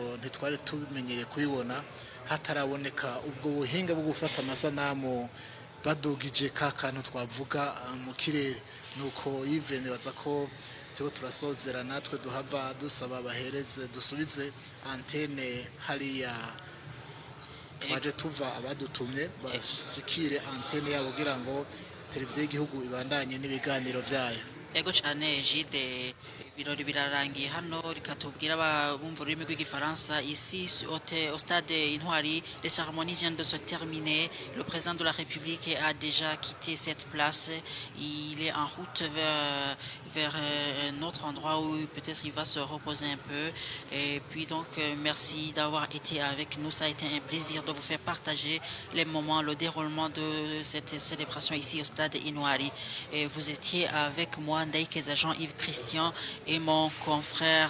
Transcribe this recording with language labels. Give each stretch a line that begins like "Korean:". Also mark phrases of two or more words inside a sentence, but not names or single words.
Rundi: ntitwari tubimenyere kuyibona hataraboneka ubwo buhinga bwo gufata amasanamu badugije ka kantu twavuga mu kirere nuko yivene baza ko tiko turasozera natwe duhava dusaba bahereze dusubize antene hariya twaje tuva abadutumye bashikire antene yabo kugira ngo televiziyo y'igihugu ibandanye n'ibiganiro vyayo ego cyane Jide birori birarangiye hano rikatubwira abumva ururimi rw'igifaransa
French: ici au stade Intwari les cérémonies viennent de se terminer le président de la République a déjà quitté cette place il est en route vers un autre endroit où peut-être il va se reposer un peu et puis donc merci d'avoir été avec nous ça a été un plaisir de vous faire partager les moments le déroulement de cette célébration ici au stade Intwari et vous étiez avec moi Ndaikeza Jean-Yves Christian et mon confrère